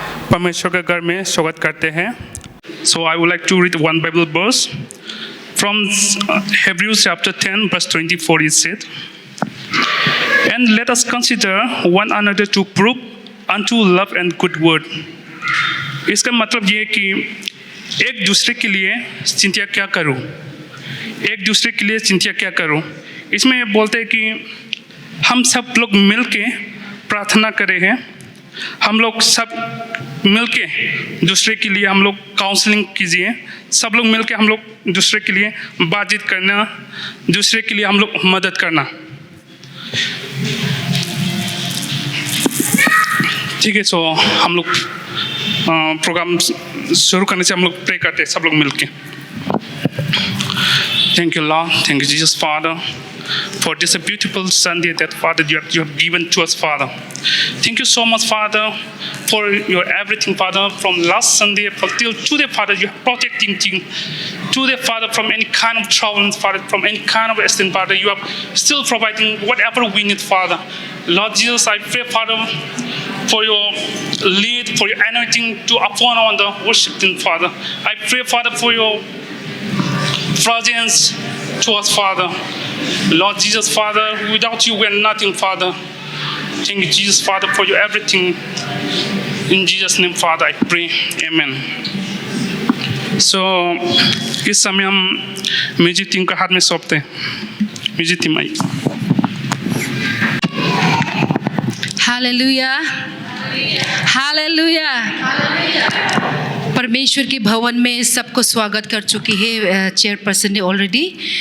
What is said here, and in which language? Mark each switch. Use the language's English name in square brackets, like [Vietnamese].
[Hindi] परमेश्वर के घर में स्वागत करते हैं. [English] So I would like to read one Bible verse from Hebrews chapter 10 verse 24. It said, "And let us consider one another to prove unto love and good word." [Hindi] इसका मतलब ये है कि एक दूसरे के लिए चिंता क्या करूं, एक दूसरे के लिए चिंता क्या करूं. इसमें ये बोलते हैं कि हम सब लोग मिलके प्रार्थना करें हैं, हम लोग सब मिलके दूसरे के लिए हम लोग काउंसलिंग कीजिए, सब लोग मिलके हम लोग दूसरे के लिए बातचीत करना, दूसरे के लिए हम लोग मदद करना. ठीक है. सो हम लोग प्रोग्राम शुरू करने से हम लोग प्रे करते हैं सब लोग मिलके. [English] Thank you Lord, thank you Jesus Father for this beautiful Sunday that Father you have given to us, Father. Thank you so much, Father, for your everything, Father, from last Sunday till today, Father. You are protecting today, Father, from any kind of trouble, Father, from any kind of accident, Father. You are still providing whatever we need, Father. Lord Jesus, I pray, Father, for your lead, for your anointing to upon on the worship team, Father. I pray, Father, for your presence to us, Father. Lord Jesus, Father, without you we are nothing, Father. Thank you, Jesus, Father, for your everything. In Jesus' name, Father, I pray. Amen. [Hindi] So, इस समय हम music team का हाथ में सौंपते हैं. Music team आई. Hallelujah, hallelujah. परमेश्वर के भवन में सबको स्वागत कर चुकी है चेयरपर्सन ने ऑलरेडी.